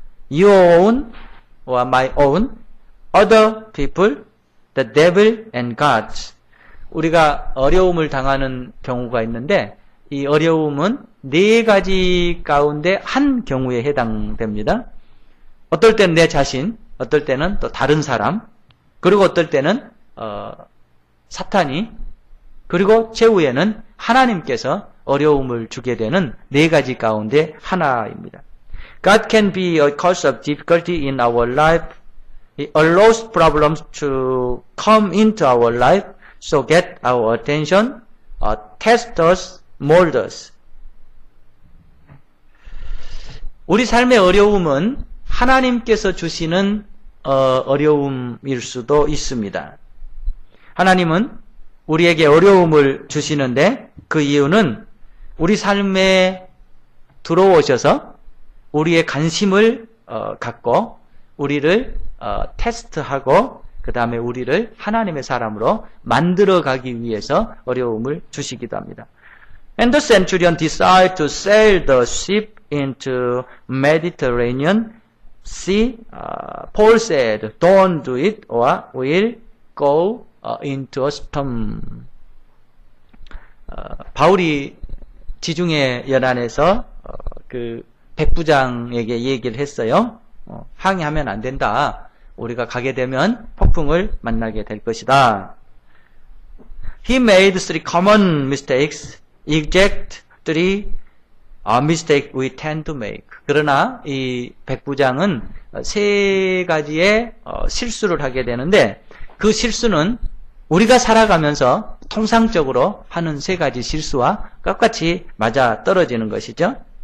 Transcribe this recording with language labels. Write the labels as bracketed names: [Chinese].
[English] Your own or my own, other people, the devil and God. [Korean] 우리가 어려움을 당하는 경우가 있는데 이 어려움은 네 가지 가운데 한 경우에 해당됩니다. 어떨 때는 내 자신, 어떨 때는 또 다른 사람, 그리고 어떨 때는 사탄이, 그리고 최후에는 하나님께서 어려움을 주게 되는 네 가지 가운데 하나입니다. [English] God can be a cause of difficulty in our life He allows problems to come into our life, so get our attention, test us, mold us. [Korean] 우리 삶의 어려움은 하나님께서 주시는 어려움일 수도 있습니다. 하나님은 우리에게 어려움을 주시는데 그 이유는 우리 삶에 들어오셔서 우리의 관심을 갖고 우리를 테스트하고 그 다음에 우리를 하나님의 사람으로 만들어가기 위해서 어려움을 주시기도 합니다. [English] And the centurion decided to sail the ship into Mediterranean Sea. Paul said, "Don't do it, or we'll go into a storm." [Korean] 바울이 지중해 연안에서 그 백부장에게 얘기를 했어요. 항해하면 안 된다. 우리가 가게 되면 폭풍을 만나게 될 것이다. [English] He made three common mistakes. Exact three mistakes we tend to make. [Korean] 그러나 이 백부장은 세 가지의 실수를 하게 되는데 그 실수는 우리가 살아가면서 통상적으로 하는 세 가지 실수와 똑같이 맞아 떨어지는 것이죠.